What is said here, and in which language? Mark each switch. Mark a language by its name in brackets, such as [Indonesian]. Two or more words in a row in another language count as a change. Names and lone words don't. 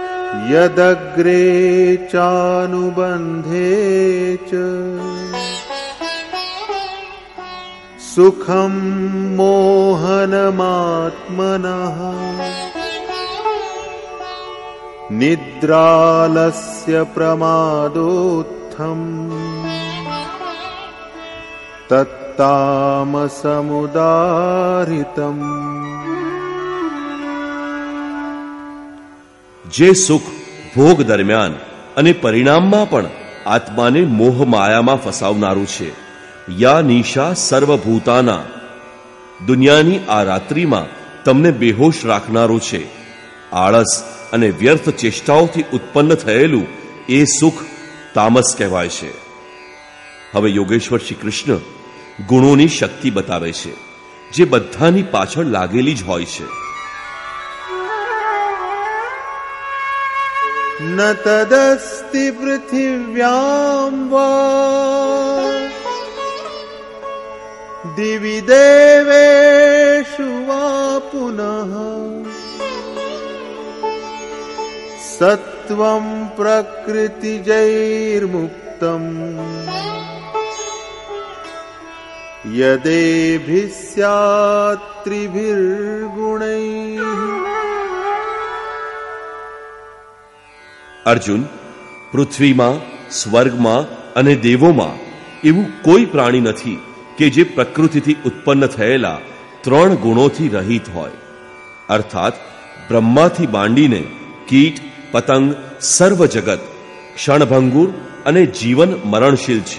[Sanskrit] यदग्रे चानुबन्धे च सुखं मोहनमात्मनः निद्रालस्य प्रमादोत्थम् तत्तामसमुदाहृतम्। [Gujarati] જે સુખ ભોગ દરમિયાન અને પરિણામમાં પણ આત્માને મોહ માયામાં ફસાવનારું છે, [Sanskrit] યા નિશા સર્વભૂતાના, [Gujarati] દુનિયાની આ રાત્રિમાં તમને બેહોશ રાખનારું છે, આળસ અને વ્યર્થ ચેષ્ટાઓથી ઉત્પન્ન થયેલું એ સુખ તામસ કહેવાય છે. હવે યોગેશ્વર શ્રી કૃષ્ણ ગુણોની શક્તિ બતાવે છે, જે બધાની પાછળ લાગેલી જ હોય છે. [Sanskrit] न तदस्ति पृथिव्यां वा दिवि देवेषु वा पुनः सत्वं प्रकृतिजैर्मुक्तम् यदेभिः स्यात् त्रिभिर्गुणैः। [Gujarati] અર્જુન, પૃથ્વીમાં, સ્વર્ગમાં અને દેવોમાં એવું કોઈ પ્રાણી નથી કે જે પ્રકૃતિથી ઉત્પન્ન થયેલા 3 ગુણોથી રહિત હોય. અર્થાત બ્રહ્માથી માંડીને કીટ, પતંગ, સર્વ જગત ક્ષણભંગુર અને જીવન મરણશીલ છે.